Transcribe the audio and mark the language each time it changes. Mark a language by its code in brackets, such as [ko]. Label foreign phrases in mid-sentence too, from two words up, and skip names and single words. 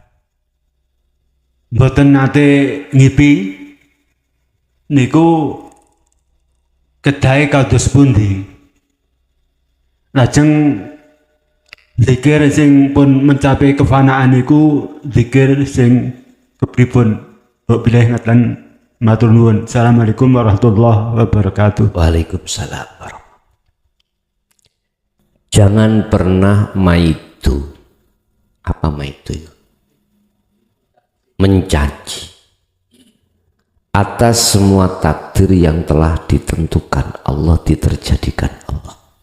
[jv] Boten nate ngipi niku kedahe kados pundi. Lajeng zikir sing pun mencapai kefanaan niku zikir sing kepripun mbok bilih ngaten matur nuwun. [ar] السلام عليكم ورحمة الله وبركاته. وعليكم السلام ورحمة الله. [id] Jangan pernah maitu. Apa maitu? Mencaci atas semua takdir yang telah ditentukan Allah, diterjadikan Allah.